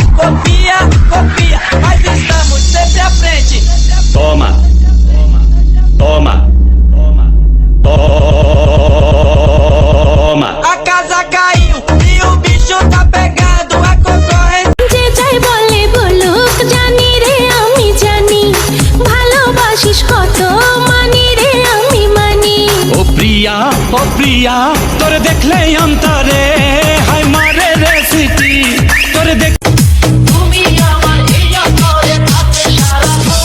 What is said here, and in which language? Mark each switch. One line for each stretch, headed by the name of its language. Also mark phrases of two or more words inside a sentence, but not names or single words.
Portuguese: copia, copia, mas estamos sempre à frente. Toma, toma, toma, toma. A casa caiu e o bicho tá pegando a concorrência.
Bangla: যে যাই বলে বলুক জানি রে আমি জানি ভালোবাসিস কত মানি রে আমি মানি ও প্রিয়া তোরে দেখলে অন্তরে হায় মারে রে স্মৃতি তোরে দেখ তুমি আমার এই অন্তরে থাকে সারাক্ষণ।